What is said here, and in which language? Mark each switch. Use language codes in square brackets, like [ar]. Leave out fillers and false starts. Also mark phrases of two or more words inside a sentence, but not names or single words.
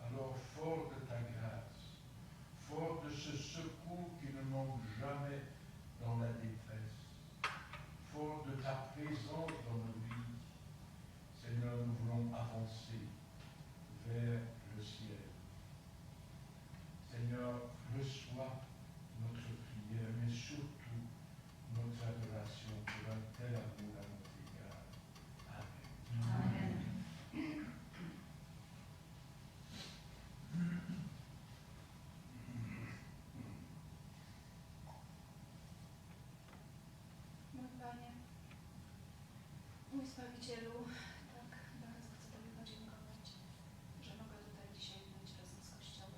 [fr] Alors, fort de ta grâce, fort de ce secours qui ne manque jamais dans la détresse, fort de ta présence dans nos vies, Seigneur, nous voulons avancer vers le ciel. Seigneur, reçois notre prière, mais surtout notre adoration pour un tel amour à notre égard. Amen. Amen. [pl] Mój Panie, mój Zbawicielu, tak bardzo chcę Tobie podziękować, że mogę tutaj dzisiaj być razem z Kościołem.